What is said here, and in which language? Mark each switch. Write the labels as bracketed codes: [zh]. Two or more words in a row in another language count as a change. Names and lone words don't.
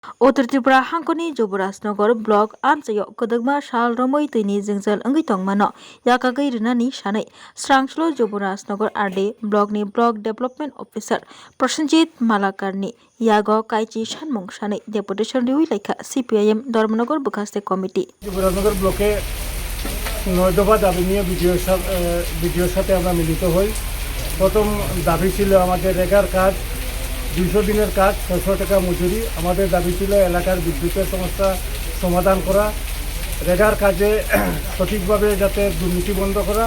[trp] Uttar Tripura Hangkoni Joburasnagar Block Ansayo Kodagma Shal Romoi Tini Jingzal Angitong Mano Yakagai Rinani Shanai Strangslo Joburasnagar RD Block ni [en] Block Development Officer [trp] Prasenjit Malakarni Yago Kaichi Shanmong Shanai Deputation Riwi Lekha CPIM Dharmanagar Bukaste Committee [bn] Joburasnagar Block e 9 দফা দাবি নিয়ে ভিডিওর সাথে আমরা মিলিত হই। প্রথম দাবি ছিল আমাদের রেগার কাজ 200 দিনের কাজ 600 টাকা মজুরি। আমাদের দাবি ছিল এলাকার বিদ্যুতের সমস্যা সমাধান করা, রেগার কাজে সঠিকভাবে যাতে দুর্নীতি বন্ধ করা।